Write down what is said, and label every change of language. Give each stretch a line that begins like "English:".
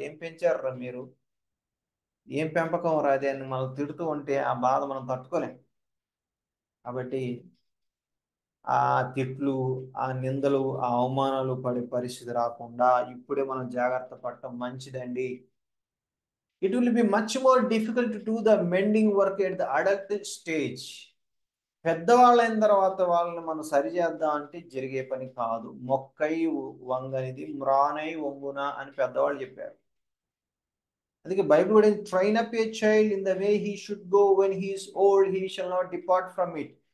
Telugu: ఏం పెంచారు మీరు, ఏం పెంపకం రాదే అని మనం తిడుతూ ఉంటే ఆ బాధ మనం తట్టుకోలేం. కాబట్టి ఆ తిట్లు, ఆ నిందలు, ఆ అవమానాలు పడే పరిస్థితి రాకుండా ఇప్పుడే మనం జాగ్రత్త పడటం మంచిదండి.
English: It will be much more difficult to do the mending work at the adult stage.
Telugu: పెద్దవాళ్ళైన తర్వాత వాళ్ళని మనం సరిచేద్దాం అంటే జరిగే పని కాదు. మొక్కై వంగనిది మ్రానై వంగున అని పెద్దవాళ్ళు చెప్పారు. అందుకే బైబిల్ కూడా
English: Train up a child in the way he should go when he is old he shall not depart from it.